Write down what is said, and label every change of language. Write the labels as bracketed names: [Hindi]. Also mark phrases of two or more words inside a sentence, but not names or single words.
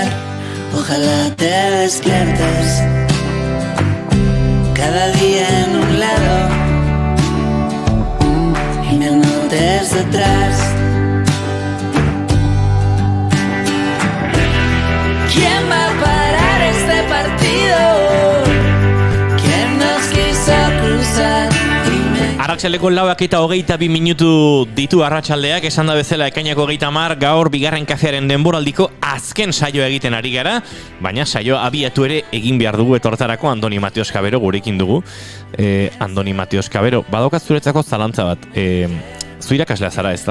[Spanish] Ojalá te despiertes cada día en un lado y me anotes detrás. ¿Quién va a parar este partido? ¿Quién nos quiso cruzar? [Basque] Arratsaldeko 4:22 minutu ditu arratsaldeak, esan da bezala ekainako 30, gaur bigarren kafearen denboraldiko azken saioa egiten ari gara, baina saioa abiatu ere egin behar dugu eta hortarako Andoni Mateos Kabero gurekin dugu. Andoni Mateos Kabero, badaukat zuretzako zalantza bat, zu irakaslea zara ez da?